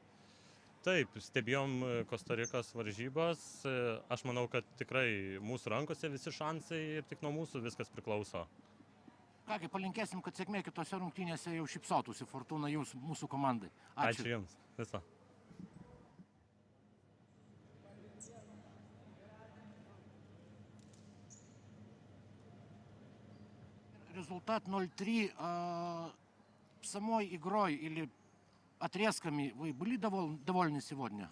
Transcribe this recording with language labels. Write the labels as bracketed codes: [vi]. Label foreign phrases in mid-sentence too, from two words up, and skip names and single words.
[lt] Taip, stebėjom Kostarikos varžybas. Aš manau, kad tikrai mūsų rankose visi šansai ir tik nuo mūsų viskas priklauso. Kągi, palinkėsim, kad sėkmė kitose rungtynėse jau šypsotųsi Fortuna mūsų komandai. Ačiū Jums. Viso. [ru] Результат 0-3. Самой игрой или отрезками вы были довольны сегодня?